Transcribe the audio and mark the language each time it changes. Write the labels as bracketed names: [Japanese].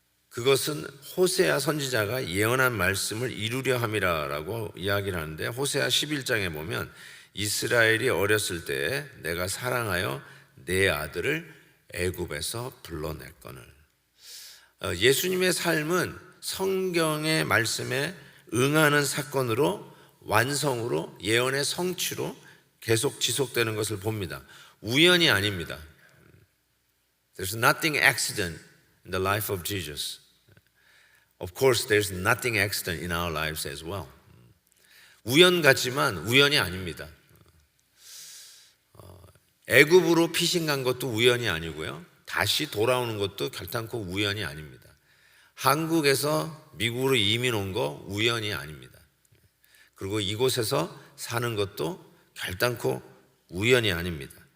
[Korean] 그것은 호세아 선지자가 예언한 말씀을 이루려 함이라고 이야기를 하는데, 호세아 11장에 보면 이스라엘이 어렸을 때에 내가 사랑하여 내 아들을 애굽에서 불러냈거늘. 예수님의 삶은 성경의 말씀에 응하는 사건으로, 완성으로, 예언의 성취로 계속 지속되는 것을 봅니다. 우연이 아닙니다. [English] There's nothing accident in the life of Jesus. Of course, there's nothing accident in our lives as well. [Korean] 우연 같지만 우연이 아닙니다. 애굽으로 피신 간 것도 우연이 아니고요. 다시 돌아오는 것도 결단코 우연이 아닙니다. 한국에서 미국으로 이민 온 거 우연이 아닙니다. 그리고 이곳에서 사는 것도 결단코 우연이 아닙니다.